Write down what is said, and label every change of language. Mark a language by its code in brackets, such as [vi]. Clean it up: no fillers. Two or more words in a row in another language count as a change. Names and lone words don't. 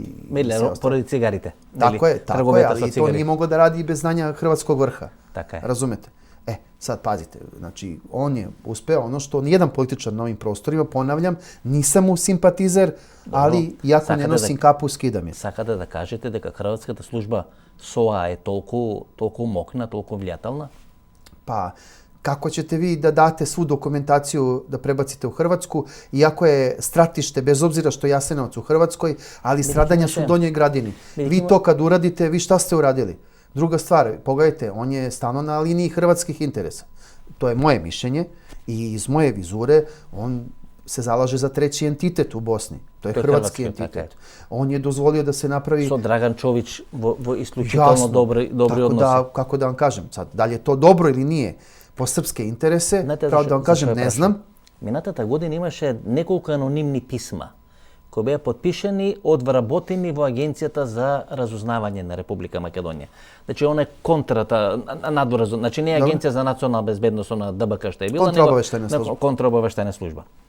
[mk] Миле, поради цигарите. [sr] Tako je, ali to nije moglo da radi i bez znanja hrvatskog vrha. Tako je. Razumete? Sad pazite, znači on je uspeo ono što nijedan političar na ovim prostorima, ponavljam, nisam mu simpatizer, ali iako ne nosim kapu, skidam je. [mk] Сакате да кажете дека хрватската служба СОА е толку мокна, толку влијателна? [sr] Pa, kako ćete vi da date svu dokumentaciju da prebacite u Hrvatsku, iako je stratište, bez obzira što je Jasenovac u Hrvatskoj, ali stradanja su u Donjoj Gradini. Vi to kad uradite, vi šta ste uradili? Druga stvar, pogledajte, on je stalno na liniji hrvatskih interesa. To je moje mišljenje i iz moje vizure on se zalaže za treći entitet u Bosni. To je hrvatski entitet. On je dozvolio da se napravi... [mk] Со Dragan Čović во исклучително добри односи. [sr] Tako kako da vam kažem sad, da li je to dobro ili nije po srpske interese, pravo da vam kažem, ne znam. [mk] Минатата година имаше неколку анонимни писма кои беа подпишани од вработени во Агенцијата за разузнавање на Република Македонија. Значи, она е контрата, значи не е Агенција за национална безбедност, она ДБК што е била, контраобавештајна служба.